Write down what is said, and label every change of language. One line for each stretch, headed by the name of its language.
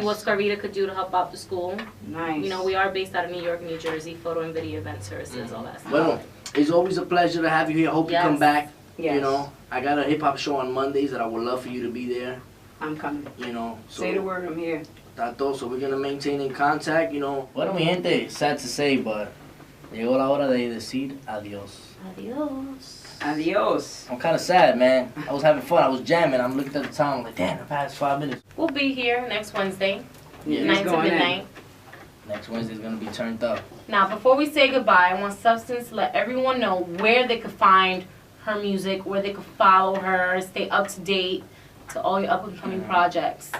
English: see what Scarvita could do to help out the school. Nice. You know, we are based out of New York, New Jersey, photo and video event services, all that stuff. Well, it's always a pleasure to have you here. I hope Yes. you come back. Yes. You know, I got a hip hop show on Mondays that I would love for you to be there. I'm coming. You know, so Say the word, I'm here. Tato, so we're gonna maintain in contact. You know.
Spanish: Bueno, mi gente,
English: sad to say, but
Spanish: llegó la hora de decir adios. Adios. Adios.
English: I'm kind of sad, man. I was having fun. I was jamming. I'm looking at the time. I'm like, damn, I've had 5 minutes. We'll be here next Wednesday, Yeah. 9 to going in. midnight. Next Wednesday's gonna be turned up. Now, before we say goodbye, I want Substance to let everyone know where they could find her music, where they could follow her, stay up to date to all your up-and-coming projects.